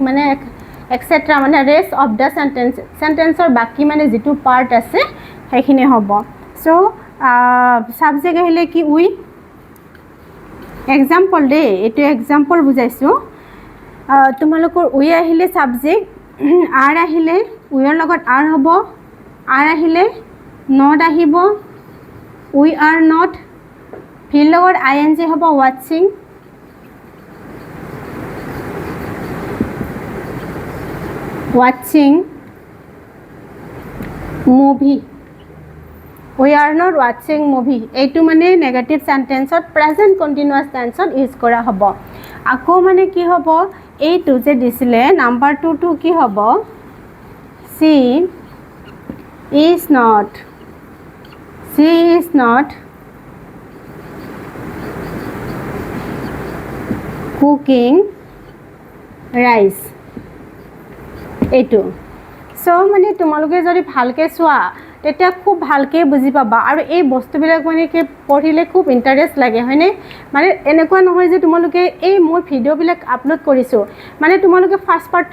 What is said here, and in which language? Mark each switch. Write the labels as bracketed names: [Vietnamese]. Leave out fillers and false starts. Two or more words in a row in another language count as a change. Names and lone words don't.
[Assamese] মানে এটসেট্ৰা মানে [English] rest of the sentence [Assamese] বাকি মানে যেটো পাৰ্ট আছে সেইখিনি হ'ব সো সাবজেক্ট আহিলে কি উই এক্সাম্পল দে এটো এক্সাম্পল বুজাইছো তোমালোকৰ উই আহিলে সাবজেক্ট আর আহিলে উইৰ লগত আর হ'ব আর আহিলে নট আহিব [English] we are not [Assamese] ভিৰ লগত ing হ'ব ওয়াচিং মুভি [English] we are not watching movie [Assamese] এইটো মানে [English] negative sentence present continuous tense [Assamese] ইউজ কৰা হ'ব আকৌ মানে কি হ'ব এইটো যে দিছিলে নাম্বাৰ 2 টো কি হ'ব [English] she is not cooking rice [Assamese] এইটো সো মানে তোমালোকে যদি ভালকে চোৱা তেতিয়া খুব ভালকে বুজি পাবা আৰু এই বস্তুবিলাক মানে কি পঢ়িলে খুব ইন্টাৰেষ্ট লাগে হয়নে মানে এনেকুৱা নহয় যে তোমালোকে এই মই ভিডিওবিলাক আপলোড কৰিছো মানে তোমালোকে [English] first part